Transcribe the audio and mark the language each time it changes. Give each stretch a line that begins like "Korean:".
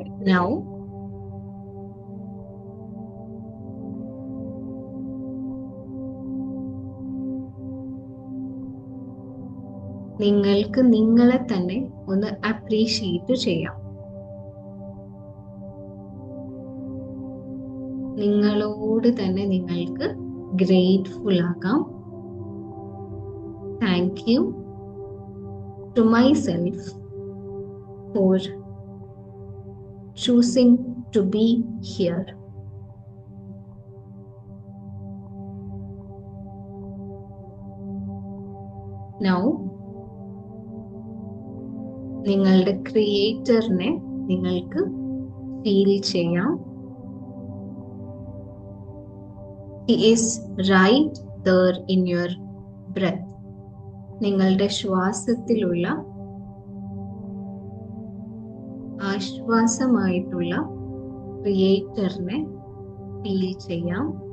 Malayalam: Now നിങ്ങൾക്ക് നിങ്ങളെ തന്നെ ഒന്ന് അപ്രീഷിയേറ്റ് ചെയ്യാം. നിങ്ങളോട് തന്നെ നിങ്ങൾക്ക് ഗ്രേറ്റ്ഫുൾ ആകാം.
English: Thank you to myself for choosing to be here.
Malayalam: Now നിങ്ങളുടെ ക്രിയേറ്ററിനെ നിങ്ങൾക്ക് ഫീൽ ചെയ്യാം.
English: He is right there in your breath.
Malayalam: നിങ്ങളുടെ ശ്വാസത്തിലുള്ള ആശ്വാസമായിട്ടുള്ള ക്രിയേറ്ററിനെ ഫീൽ ചെയ്യാം.